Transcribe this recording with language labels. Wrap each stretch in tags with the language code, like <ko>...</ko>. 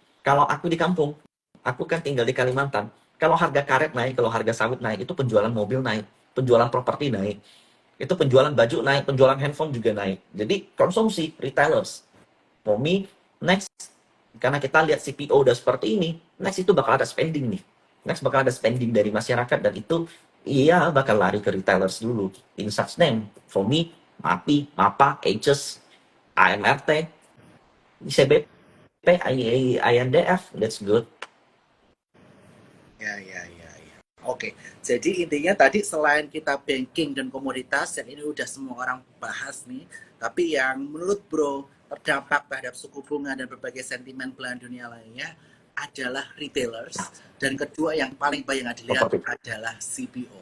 <id>Kalau aku di kampung, aku kan tinggal di Kalimantan, kalau harga karet naik, kalau harga sawit naik, itu penjualan mobil naik, penjualan properti naik, itu penjualan baju naik, penjualan handphone juga naik. Jadi konsumsi retailers.</id> <en>For me, next,</en> <id>karena kita lihat CPO udah seperti ini,</id> <en>next</en> <id>itu bakal ada spending nih.</id> <en>Next</en> <id>bakal ada spending dari masyarakat, dan itu iya bakal lari ke retailers dulu.</id> <en>In such name, for me, MAPI, MAPA, Aegis, AMRT, ICBP, INDF, that's good.</en> <id>Ya. Oke, jadi intinya tadi selain kita banking dan komoditas, yang ini udah semua orang bahas nih, tapi yang menurut Bro terdampak terhadap suku bunga dan berbagai sentimen belahan dunia lainnya adalah retailers, dan kedua yang paling banyak dilihat adalah CPO.</id>